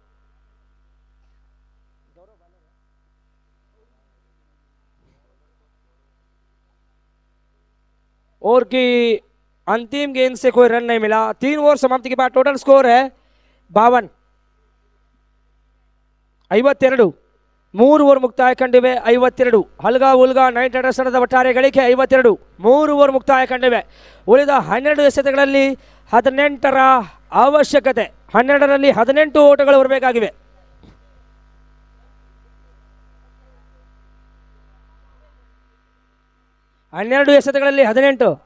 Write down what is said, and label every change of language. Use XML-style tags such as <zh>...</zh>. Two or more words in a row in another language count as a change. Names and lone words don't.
<hi>और की अंतिम गेंद से कोई रन नहीं मिला। 3 ओवर समाप्ति के बाद टोटल स्कोर है 52।</hi> <kn>52 3 ಓವರ್ ಮುಕ್ತಾಯ ಕಂಡಿವೆ 52. ಹಲ್ಗಾ ಉಲ್ಗಾ ನೈಟ್ ರೈಡರ್ಸ್ ತಂಡದ ಒಟ್ಟಾರೆ ಗಳಿಕೆ 52. 3 ಓವರ್ ಮುಕ್ತಾಯ ಕಂಡಿವೆ. ಉಳಿದ 12 ಎಸೆತಗಳಲ್ಲಿ 18ರ ಅವಶ್ಯಕತೆ, 12ರಲ್ಲಿ 18 ಓಟಗಳು ಬರಬೇಕಾಗಿವೆ. ಹನ್ನೆರಡು ಎಸೆತಗಳಲ್ಲಿ 18.</kn>